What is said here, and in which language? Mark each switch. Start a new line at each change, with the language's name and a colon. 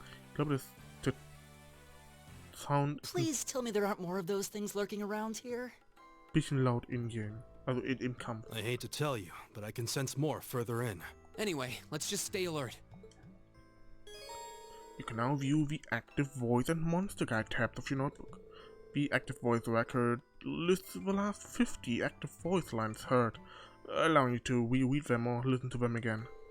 German: Ich glaube, der Sound ist
English: Please tell me there aren't more of those things lurking around here.
German: ein bisschen laut in-game, also im Kampf.
English: I hate to tell you, but I can sense more further in. Anyway, let's just stay alert. You can now view the Active Voice and Monster Guide tabs of your notebook. The Active Voice record lists the last 50 active voice lines heard, allowing you to reread them or listen to them again.